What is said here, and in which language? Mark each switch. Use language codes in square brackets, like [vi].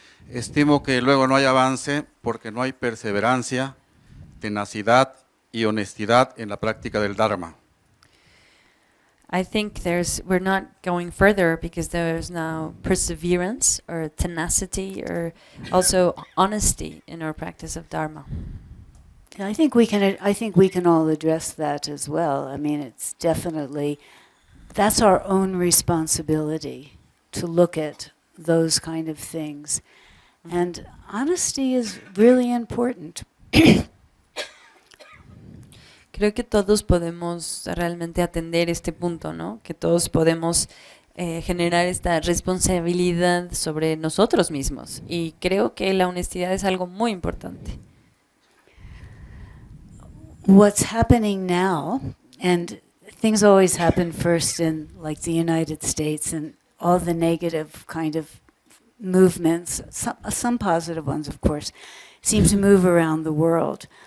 [es] Estimo que luego no hay avance porque no hay perseverancia, tenacidad y honestidad en la práctica del Dharma. [en] I think we're not going further because there's now perseverance or tenacity or also honesty in our practice of Dharma. Yeah, I think we can all address that as well. I mean, it's definitely, that's our own responsibility to look at those kind of things. And honesty is really important. [es] Creo que todos podemos realmente atender este punto, ¿no? Que todos podemos generar esta responsabilidad sobre nosotros mismos. Y creo que la honestidad es algo muy importante. [en] What's happening now, and things always happen first in like the United States and all the negative kind of movements, some positive ones of course, seem to move around the world.